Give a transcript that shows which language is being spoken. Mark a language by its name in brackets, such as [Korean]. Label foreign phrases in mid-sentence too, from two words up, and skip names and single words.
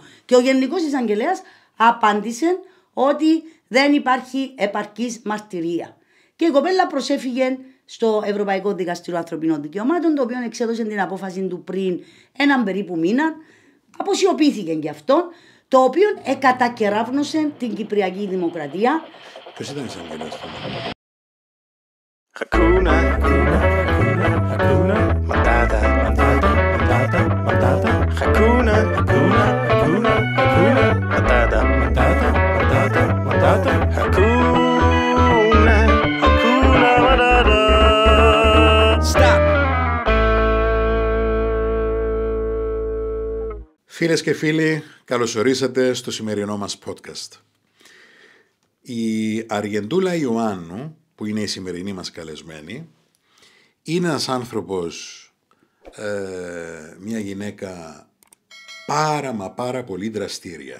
[Greek] Και ο Γενικός Εισαγγελέας απάντησε ότι δεν υπάρχει επαρκής μαρτυρία. Και η κοπέλα προσέφυγε στο Ευρωπαϊκό Δικαστήριο Ανθρωπίνων Δικαιωμάτων, το οποίο εξέδωσε την απόφαση του πριν έναν περίπου μήνα. Αποσιωπήθηκε και αυτό, το οποίο εκατακεράβνωσε την Κυπριακή Δημοκρατία. Ποιος ήταν η εισαγγελέας του? [Swahili] Hakuna, Hakuna, Hakuna Matata, Matata, Matata, Matata. Hakuna, Hakuna, Hakuna, Hakuna Matata, Matata, Matata, Matata. Hakuna, Hakuna Matata. [English] Stop. [Greek] Φίλες και φίλοι, καλωσορίσατε στο σημερινό μας podcast. Η Αργεντούλα Ιωάννου, που είναι η σημερινή μας καλεσμένη, είναι ένας άνθρωπος, μια γυναίκα πάρα πολύ δραστήρια.